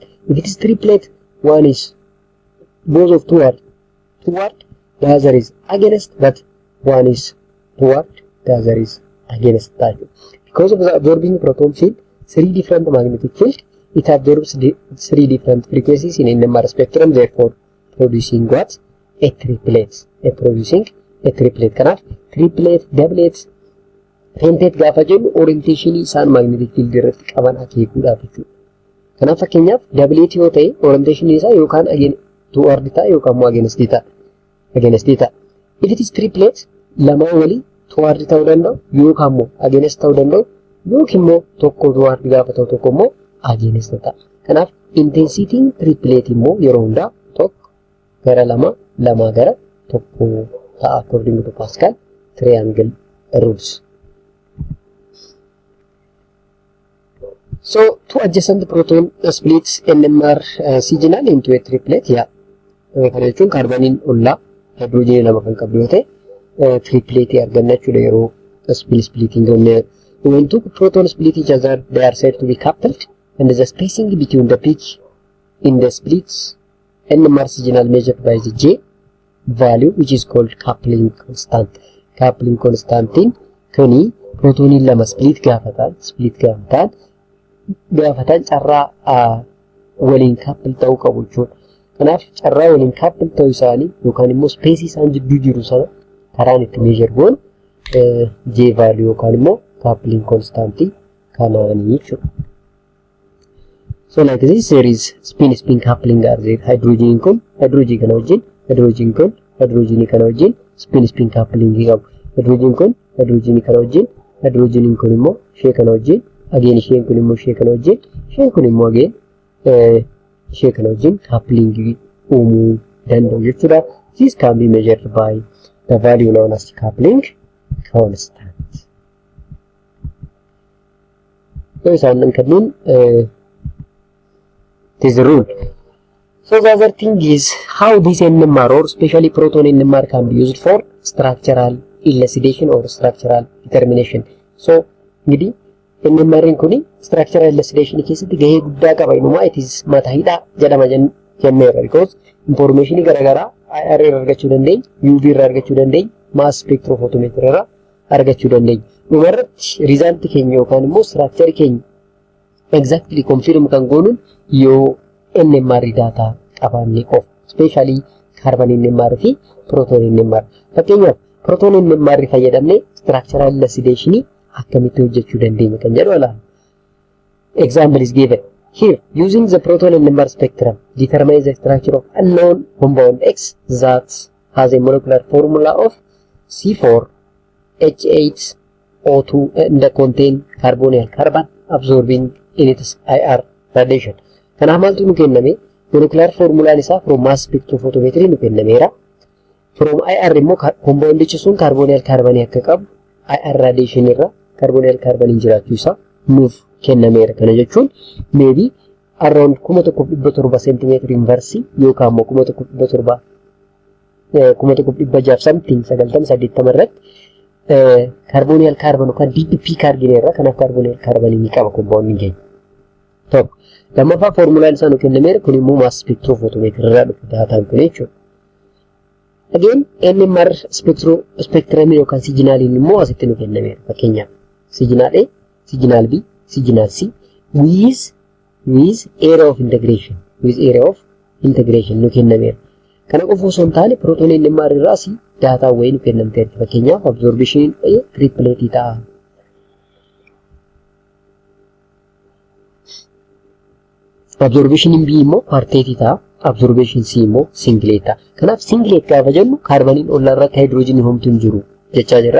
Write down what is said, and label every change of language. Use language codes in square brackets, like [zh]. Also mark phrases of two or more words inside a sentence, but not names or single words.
[en] If it is triplet, one is both of toward, the other is against, but one is toward, the other is against that. Because of the absorbing proton field, 3 different magnetic field, it absorbs 3 different frequencies in NMR spectrum, therefore producing what? A triplet. Producing a triplet. [om] Kanaf triplet, doublet, pentet gaafa jennu orientation isaan [en] magnetic field [om] irratti qaban akeekuudhaaf jechuudha. Kanaaf fakkeenyaaf doublet yoo ta'e orientation isaa yookaan toward ta'a yookaan immoo against ta'a. [en] If it is triplet, [om] lamaan walii toward ta'uu danda'u yookaan immoo against ta'uu danda'u yookiin immoo tokko toward gaafa ta'u tokko immoo against ta'a. Kanaaf intensity triplet immoo yeroo hundaa tokko gara lama gara tokko ta'a [en] according to Pascal triangle rules. So two adjacent proton splits NMR signal into a triplet. Yeah. [om] Kana jechuun kaarbaniin ollaa hydrogen lama kan qabdu yoo ta'e triplet arganna jechuudha yeroo splitting goone. [en] When two proton split each other, they are said to be coupled, and the spacing between the peak in the splits NMR signal measured by the J value, which is called coupling constant. Coupling constant [om] kuni protonin lama split gaafatan carraa waliin couple ta'uu qabu jechuudha. Kanaaf carraa waliin couple ta'uu isaanii yookaan immoo space isaan jidduu jiru sana karaan itti measure goon [en] J value [om] yookaan immoo [en] coupling constant [om] kanaanii jechuudha. [en] So like this there is spin coupling are there. [om] Hydrogen kun hydrogen kana wajjin hydrogen kana wajjin [en] spin coupling [om] qabu. Hydrogen kun hydrogen kana wajjin hydrogen kun immoo ishee kana wajjin again isheen kun immoo ishee kana wajjin isheen kun immoo again ishee kana wajjin coupling uumuu danda'u jechuudha. [en] This can be measured by the value known as coupling constant. So [om] isaan kanneen [en] it is a rule. So the other thing is how this NMR or especially proton NMR can be used for structural elucidation or structural determination. [om] So ngidi NMR kuni [en] structural elucidation [om] keessatti gahee guddaa qaba. Inuma [en] it is [om] mata hidhaa jedhama jenneera because information garagaraa IR irraa argachuu dandeenya, UV irraa argachuu dandeenya, [en] mass spectrophotometer [om] irraa argachuu dandeenya. Dhumarratti result keenya yookaan immoo structure keenya [en] exactly confirm [om] kan goonuun yoo [en] NMR data [om] qabaanne qofa, [en] especially carbon NMR [om] fi [en] proton NMR. [om] Fakkeenyaaf [en] proton NMR [om] fayyadamne [en] structural elucidation [om] akkamitti hojjechuu dandeenya kan jedhu ilaalla. [en] Example is given here. Using the proton NMR spectrum, determine the structure of unknown compound X that has a molecular formula of C4H8O2 and contain carbonyl carbon absorbing in its IR radiation. [om] Kanaaf maaltu nu kenname? [en] Molecular formula [om] isaa [en] from mass spectrophotometry [om] nu kennameera. [en] From IR [om] immoo compoundichi sun [en] carbonyl carbon [om] akka qabu [en] IR radiation [om] irra [en] carbonyl carbon [om] jiraachuu isaa nuuf kennameera. Kana jechuun [en] maybe around 1700 cm inverse [om] yookaan immoo [en] 1700 something 90-80 [om] irratti [en] carbonyl carbon [om] kan [en] DP carbon [om] irra kanaaf [en] carbonyl carbon [om] ni qaba compound keenya. Tokko lammaffaa formulaan isaa nu kennameera kun immoo [en] mass spectrophotometer [om] irraa dhufu daataan kun jechuudha. Again [en] NMR spectrum [om] yookaan signaliin immoo asitti nu kennameera. Fakkeenyaaf [en] signal A, signal B, signal C with area of integration [om] nu kennameera. Kana qofa osoo hin taane [en] proton NMR [om] irraas daataa wayii nu kennamteerti. Fakkeenyaaf absorption triplet ta'a. [en] Absorption B [om] immoo quartet ta'a. Absorption C immoo singlet ta'a. Kanaaf singlet gaafa jennu kaarbaniin ollaa irratti hydrogen homtu hin jiru jechaa jirra.